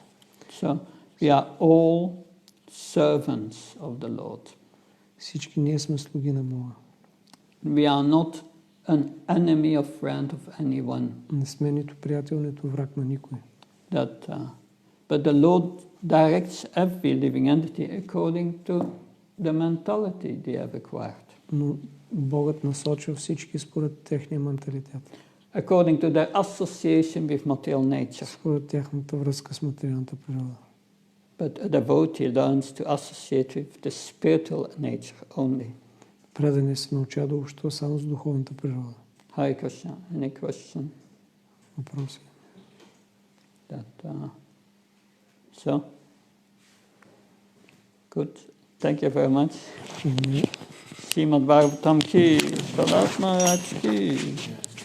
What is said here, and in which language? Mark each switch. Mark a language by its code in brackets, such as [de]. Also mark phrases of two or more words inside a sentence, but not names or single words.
[en] So we are all servants of the Lord. [bg] Всички ние сме слуги на Бога. [en] We are not an enemy or friend of anyone. [bg] Не сме нито приятел, нито враг на никой. [en] But the Lord directs every living entity according to the mentality they have acquired. [bg] Но Богът насочва всички според техния менталитет. [en] According to their association with material nature. [bg] Според тяхната връзка с материалната природа. [en] But a devotee learns to associate with the spiritual nature only. [bg] Преданият се научава да общува само с духовната природа. [en] Hare Krishna, any question? [bg] Въпроси? [en] So, good. Thank you very much. [hi] श्रीमद्भागवतम् की, प्रह्लाद महाराज की.